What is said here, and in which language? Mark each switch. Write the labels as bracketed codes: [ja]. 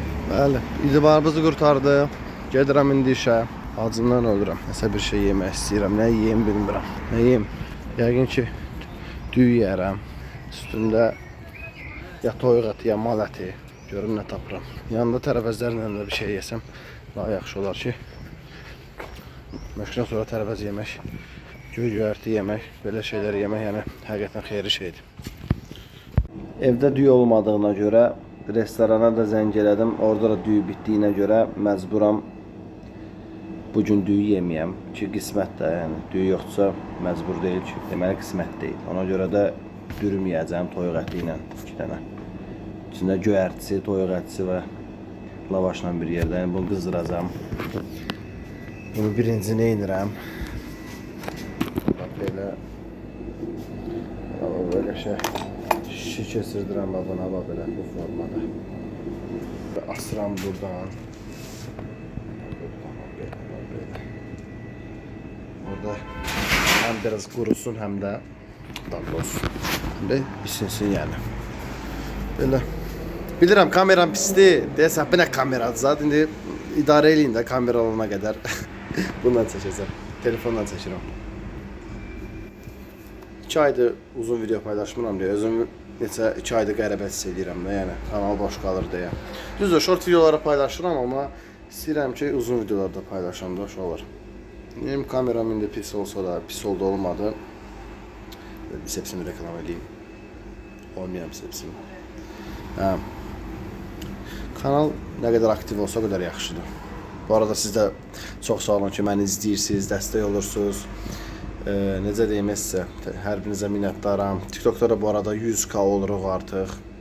[az] Bəli, idibarımızı qurtardı. Gedirəm indi işə. Acından ölürəm. Nəsə bir şey yemək istəyirəm. Nə yeyim bilmirəm. Nə yeyim? Yəqin ki, düy yeyərəm. Üstündə ya toyuq əti, ya mal əti. Görüm nə tapıram. Yanında tərəvəzlərlə də bir şey yesəm daha yaxşı olar ki. Məşqdən sonra tərəvəz yemək, göy-göyərti yemək, belə şeylər yemək, yəni həqiqətən xeyirli şeydir. Evdə düy olmadığına görə restorana da zəng elədim. Orada da düy bitdiyinə görə məcburam bugün düyü yeməyəm ki, qismət də, yəni düyü yoxdursa məcbur deyil ki, deməli qismət deyil. Ona görə də dürüm yeyəcəm toyuq əti ilə 2 dənə. İçində göyərtisi, toyuq ətisi və lavaşla bir yerdə. Yəni bunu qızdıracam. Bunu birinci nə edirəm? Bax belə belə şey şişə keçirdirəm buna, bax belə bu formada. Və asıram buradan. [tr] burada hem biraz kurusun hem de dadlı olsun. Hem de isinsin yani. Böyle. [az] Bilirəm kameram pisdir. Deyəsən bu nə kameradır zat. İndi idarə eləyin də kamera olana qədər. Bundan çəkəcəm. Telefonla çəkirəm. 2 aydır uzun video paylaşmıram deyə özüm neçə 2 aydır qəribə hiss edirəm də, yəni kanal boş qalır deyə. Düzdür, short videoları paylaşıram amma istəyirəm ki uzun videolarda paylaşam da olur. Benim kameram indi pis olsa da pis oldu olmadı. Bisepsini reklam edeyim. Olmayan bisepsini. Hə. Kanal nə qədər aktiv olsa o qədər yaxşıdır. Bu arada siz də çox sağ olun ki, məni izləyirsiniz, dəstək olursunuz. Necə deyim sizə, hər birinizə minnətdaram. TikTokda da bu arada 100k oluruq artıq.